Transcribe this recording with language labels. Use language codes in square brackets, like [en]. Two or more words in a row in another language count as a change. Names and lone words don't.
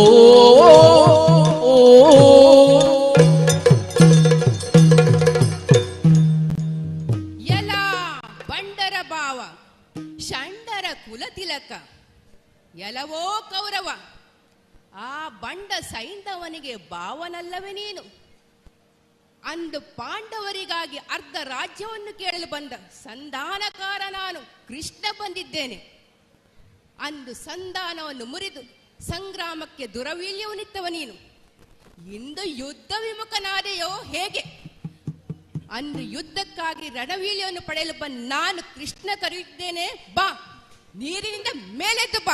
[kn] ಎಲ್ಲ ಬಂಡರ ಭಾವ, ಷಂಡರ ಕುಲ ತಿಲಕ, ಎಲ್ಲವೋ ಕೌರವ, ಆ ಬಂಡ ಸೈಂಧವನಿಗೆ ಭಾವನಲ್ಲವೇ ನೀನು? ಅಂದು ಪಾಂಡವರಿಗಾಗಿ ಅರ್ಧ ರಾಜ್ಯವನ್ನು ಕೇಳಲು ಬಂದ ಸಂಧಾನಕಾರ ನಾನು ಕೃಷ್ಣ ಬಂದಿದ್ದೇನೆ. ಅಂದು ಸಂಧಾನವನ್ನು ಮುರಿದು ಸಂಗ್ರಾಮಕ್ಕೆ ದುರವೀಲ್ಯವನ್ನಿತ್ತವ ನೀನು. ಇಂದು ಯುದ್ಧ ವಿಮುಖನಾದೆಯೋ ಹೇಗೆ? ಅಂದು ಯುದ್ಧಕ್ಕಾಗಿ ರಣವೀಳ್ಯವನ್ನು ಪಡೆಯಲು ಬಂದ ನಾನು ಕೃಷ್ಣ ಕರೆಯುತ್ತೇನೆ, ಬಾ, ನೀರಿನಿಂದ ಮೇಲೆದ್ದು ಬಾ.